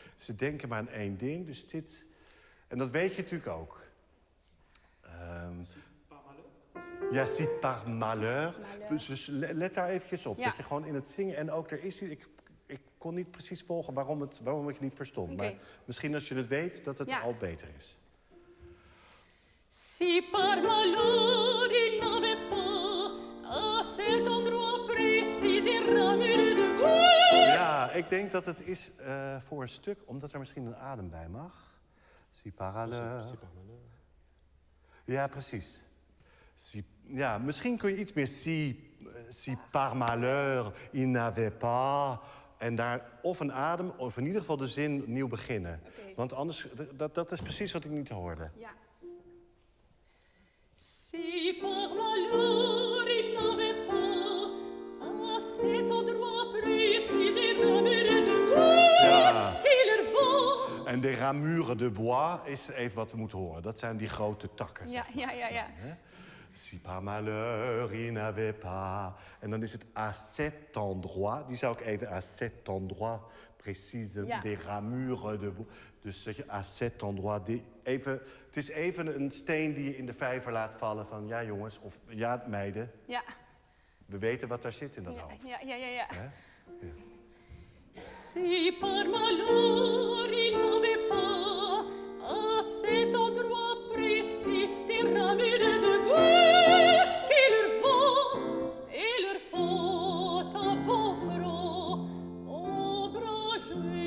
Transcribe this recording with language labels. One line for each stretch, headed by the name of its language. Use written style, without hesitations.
Dutch: Ze denken maar aan één ding. Dus dit... En dat weet je natuurlijk ook. Ja,
French: si par malheur.
Dutch: Dus let daar eventjes op. Ja. Dat je gewoon in het zingen... En ook, er is... Ik kon niet precies volgen waarom ik het niet verstond. Oké. Maar misschien als je het weet, dat het al beter is.
French: Si par malheur il n'avait pas à cet endroit précis des ramures de bois.
Dutch: Ja, ik denk dat het is voor een stuk, omdat er misschien een adem bij mag.
French: Si par malheur. Ja, precies.
Dutch: Ja, misschien kun je iets meer
French: si par malheur il n'avait pas.
Dutch: En daar of een adem, of in ieder geval de zin nieuw beginnen. Oké. Want anders, dat is precies wat ik niet hoorde. Ja.
French: Si par malheur il n'avait pas à cet endroit précis des ramures de bois
Dutch: Ja.
French: qui leur vont.
Dutch: En de
French: ramure de bois
Dutch: is even wat we moeten horen. Dat zijn die grote takken. Ja. Hè?
French: Si par malheur il n'avait pas.
Dutch: En dan is het
French: à cet endroit.
Dutch: Die zou ik even
French: à cet endroit précise des ramures de bois.
Dutch: Dus zeg je
French: à cet endroit.
Dutch: Het is even een steen die je in de vijver laat vallen van ja jongens of ja meiden. Ja. We weten wat daar zit in dat hoofd. Ja. Hè?
French: Si par malheur il n'avait pas à cet endroit précis des ramures de bois qui leur vont et leur font un beau front ombragé.